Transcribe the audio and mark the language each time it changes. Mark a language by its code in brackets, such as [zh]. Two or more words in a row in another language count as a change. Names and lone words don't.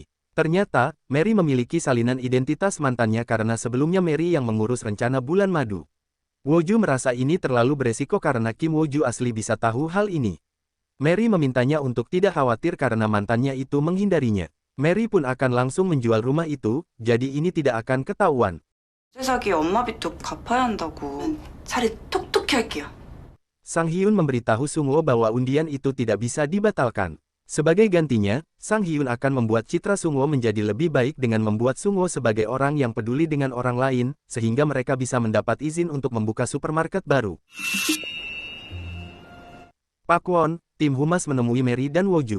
[id] Ternyata, Mary memiliki salinan identitas mantannya karena sebelumnya Mary yang mengurus rencana bulan madu. Woju merasa ini terlalu beresiko karena Kim Woju asli bisa tahu hal ini. Mary memintanya untuk tidak khawatir karena mantannya itu menghindarinya. Mary pun akan langsung menjual rumah itu, jadi ini tidak akan ketahuan. [ko] 사기 엄마 빚도 갚아야 한다고. 차라리 톡톡히 할게요. [id] Sang Hyun memberitahu Sungwoo bahwa undian itu tidak bisa dibatalkan. Sebagai gantinya, Sang Hyun akan membuat citra Sungwoo menjadi lebih baik dengan membuat Sungwoo sebagai orang yang peduli dengan orang lain, sehingga mereka bisa mendapat izin untuk membuka supermarket baru. Pak Won, tim humas menemui Mary dan Woju.